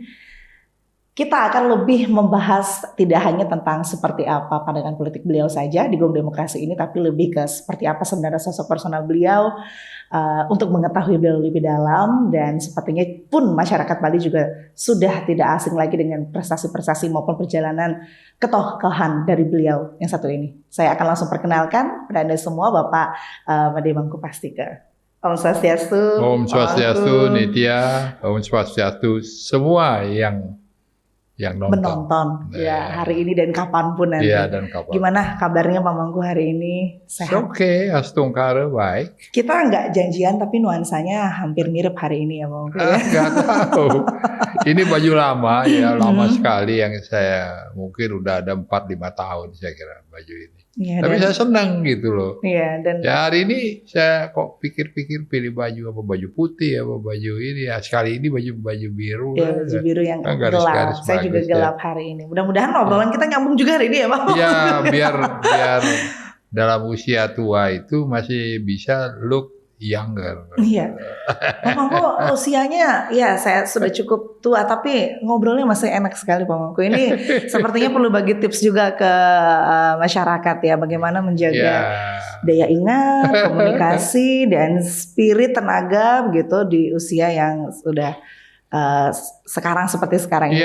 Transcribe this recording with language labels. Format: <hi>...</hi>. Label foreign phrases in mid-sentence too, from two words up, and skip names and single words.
<id>Kita akan lebih membahas tidak hanya tentang seperti apa pandangan politik beliau saja di Gong Demokrasi ini, tapi lebih ke seperti apa sebenarnya sosok personal beliau, untuk mengetahui beliau lebih dalam, dan sepertinya pun masyarakat Bali juga sudah tidak asing lagi dengan prestasi-prestasi maupun perjalanan ketokohan dari beliau yang satu ini. Saya akan langsung perkenalkan pada Anda semua Bapak Made Mangku Pastika. Om Swastiastu. Om Swastiastu Nitya, Om Swastiastu semua yang menonton ya hari ini dan kapanpun nanti. Iya, dan kapan. Gimana kabarnya Pak Mangku hari ini? Sehat? Oke, astungkara baik. Kita nggak janjian tapi nuansanya hampir mirip hari ini ya Pak Mangku. Nggak tahu. Ini baju lama ya, lama sekali yang saya mungkin udah ada 4-5 tahun saya kira baju ini. Ya, tapi saya senang gitu loh. Iya, dan ya hari ini saya kok pikir-pikir pilih baju apa, baju putih apa baju ini ya, sekali ini baju biru. Ya, baju biru yang gelap. Saya juga gelap hari ini. Mudah-mudahan obrolan kita nyambung juga hari ini ya Pak. Iya, biar dalam usia tua itu masih bisa</id> <en>look younger.</en> <id>Iya. Pak Mangku usianya ya saya sudah cukup tua tapi ngobrolnya masih enak sekali Pak Mangku. Ini sepertinya perlu bagi tips juga ke masyarakat ya bagaimana menjaga daya ingat, komunikasi dan spirit tenaga begitu di usia yang sudah sekarang seperti sekarang ini.</id>